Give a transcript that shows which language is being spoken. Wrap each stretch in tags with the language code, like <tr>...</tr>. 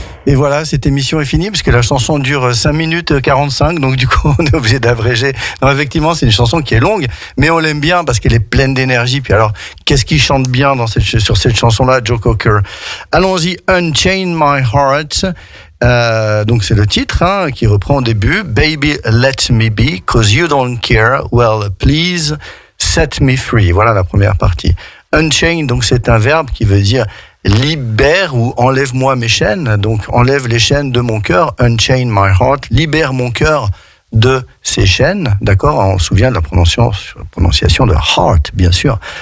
<fr>Et voilà, cette émission est finie parce que la chanson dure 5 minutes 45, donc du coup on est obligé d'abréger. Non, effectivement, c'est une chanson qui est longue, mais on l'aime bien parce qu'elle est pleine d'énergie. Puis alors, qu'est-ce qu'il chante bien sur cette chanson-là, Joe Cocker? Allons-y, Unchain My Heart. Donc c'est le titre qui reprend au début.</fr> <en>Baby, let me be, 'cause you don't care. Well, please set me free.</en> <fr>Voilà la première partie. Unchain, donc c'est un verbe qui veut dire libère ou enlève-moi mes chaînes. Donc enlève les chaînes de mon cœur. Unchain my heart. Libère mon cœur de ces chaînes. D'accord? On se souvient de la prononciation de heart, bien sûr.</fr>